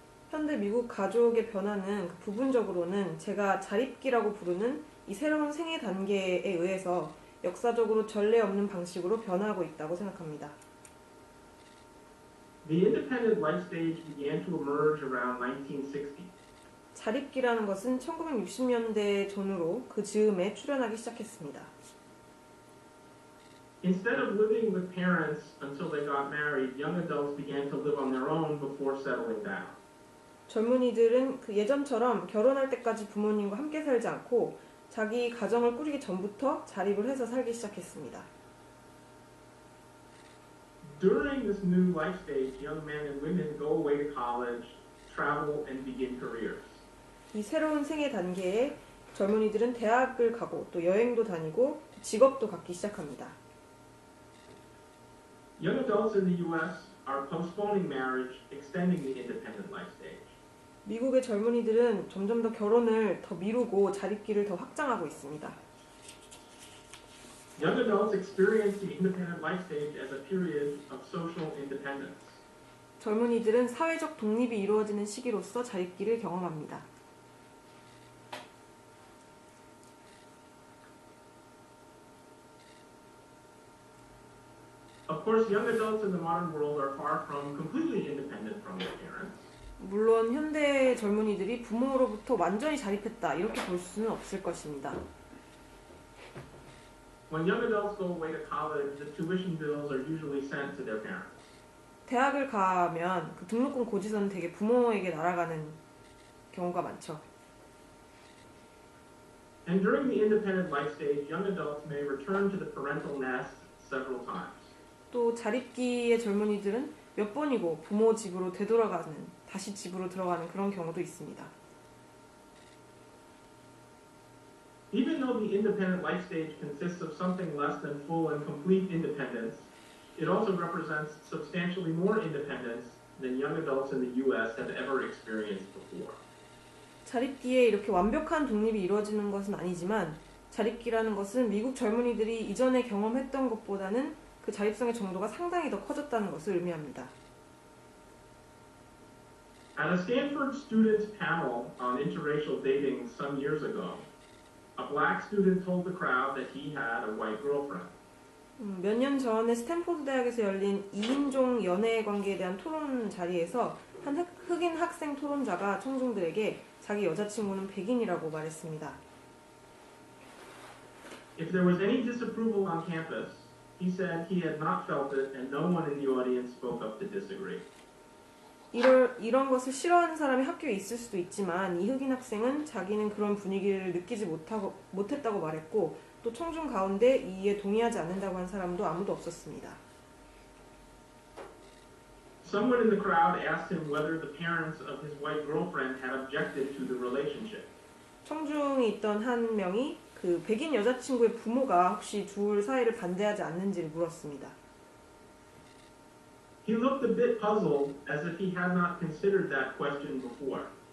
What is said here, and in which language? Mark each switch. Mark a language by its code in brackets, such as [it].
[ko] 현대 미국 가족의 변화는 부분적으로는 제가 자립기라고 부르는 이 새로운 생애 단계에 의해서 역사적으로 전례 없는 방식으로 변화하고 있다고 생각합니다. [en] The independent life stage began to emerge around 1960. [ko] 자립기라는 것은 1960년대 전후로 그 즈음에 출현하기 시작했습니다. [en] Instead of living with parents until they got married, young adults began to live on their own before settling down. [ko] 젊은이들은 그 예전처럼 결혼할 때까지 부모님과 함께 살지 않고 자기 가정을 꾸리기 전부터 자립을 해서 살기 시작했습니다. [en] During this new life stage, young men and women go away to college, travel, and begin careers. [ko] 이 새로운 생애 단계에 젊은이들은 대학을 가고 또 여행도 다니고 직업도 갖기 시작합니다. [en] Young adults in the U.S. are postponing marriage, extending the independent life stage. [ko] 미국의 젊은이들은 점점 더 결혼을 더 미루고 자립기를 더 확장하고 있습니다. [en] Young adults experience the independent life stage as a period of social independence. [ko] 젊은이들은 사회적 독립이 이루어지는 시기로서 자립기를 경험합니다. [en] Of course, young adults in the modern world are far from completely independent from their parents. [ko] 물론 현대 젊은이들이 부모로부터 완전히 자립했다 이렇게 볼 수는 없을 것입니다. [en] When young adults go away to college, the tuition bills are usually sent to their parents. [ko] 대학을 가면 그 등록금 고지서는 되게 부모에게 날아가는 경우가 많죠. [en] And during the independent life stage, young adults may return to the parental nest several times. [ko] 또 자립기의 젊은이들은 몇 번이고 부모 집으로 되돌아가는, 다시 집으로 들어가는 그런 경우도 있습니다. [en] Even though the independent life stage consists of something less than full and complete independence, it also represents substantially more independence than young adults in the U.S. have ever experienced before. [ko] 자립기에 이렇게 완벽한 독립이 이루어지는 것은 아니지만 자립기라는 것은 미국 젊은이들이 이전에 경험했던 것보다는 그 자립성의 정도가 상당히 더 커졌다는 것을 의미합니다. [en] At a Stanford students panel on interracial dating some years ago, a black student told the crowd that he had a white girlfriend. [ko] 몇 년 전에 스탠포드 대학에서 열린 2인종 연애 관계에 대한 토론 자리에서 한 흑인 학생 토론자가 청중들에게 자기 여자친구는 백인이라고 말했습니다. [en] If there was any disapproval on campus, he said he had not felt it, and no one in the audience spoke up to disagree. [ko] 이런 것을 싫어하는 사람이 학교에 있을 수도 있지만 이 흑인 학생은 자기는 그런 분위기를 느끼지 못했다고 말했고 또 청중 가운데 이에 동의하지 않는다고 한 사람도 아무도 없었습니다. [en] Someone in the crowd asked him whether the parents of his white girlfriend had objected to the relationship. [ko] 청중에 있던 한 명이 그 백인 여자친구의 부모가 혹시 둘 사이를 반대하지 않는지를 물었습니다. [en] He looked a bit puzzled, as if he had not considered that question before.